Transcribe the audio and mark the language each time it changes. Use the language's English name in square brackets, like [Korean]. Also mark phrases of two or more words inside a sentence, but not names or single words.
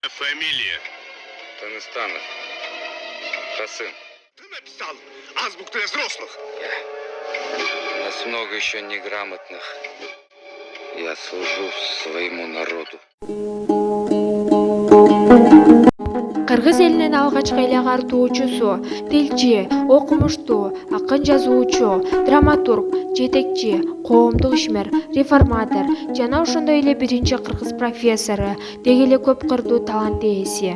[Russian] Фамилия? Таныстанов. Касым. Ты написал азбуку для взрослых. У нас много еще неграмотных. Я служу своему народу. [Kyrgyz] Кыргыз элинин алгачкы эле агартуучусу, тилчи, окумуштуу, акын жазуучу, драматург, жетекчи, коомдук ишмер, реформатор жана ошондой эле биринчи кыргыз профессору, деги эле көп кырдуу талант ээси.